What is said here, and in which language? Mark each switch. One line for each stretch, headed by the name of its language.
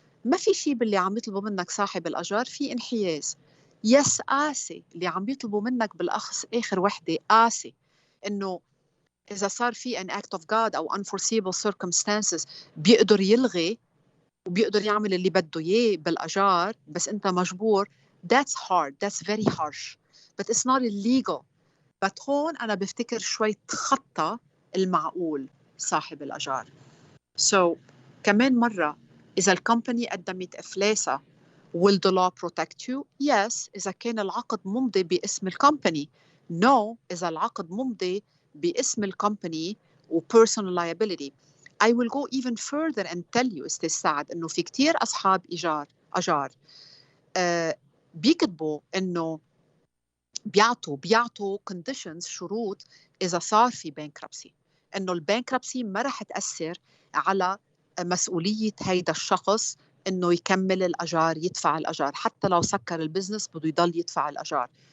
Arabic: ما في شيء باللي عم يطلبوا منك صاحب الأجار في انحياز. يس قاسي اللي عم يطلبوا منك بالأخص آخر وحدة، قاسي إنه إذا صار في an act of God أو unforeseeable circumstances بيقدر يلغي وبيقدر يعمل اللي بده إياه بالأجار، بس أنت مجبور.
English: That's hard, that's very harsh, but it's not illegal.
Arabic: but هون أنا بفتكر شوي تخطى المعقول صاحب الأجار. So كمان مرة، إذا الكمباني قدمت إفلاسها will the law protect you? Yes إذا كان العقد ممضي باسم الكمباني. No إذا العقد ممضي باسم الكمباني و personal liability. I will go even further and tell you أستاذ سعد إنه في كتير أصحاب أجار بيكتبوا إنه بيعطوا conditions، شروط إذا صار في bankruptcy، إنه البانكربسي ما رح تأثر على مسؤولية هيدا الشخص إنه يكمل الأجار، يدفع الأجار، حتى لو سكر البزنس بده يضل يدفع الأجار.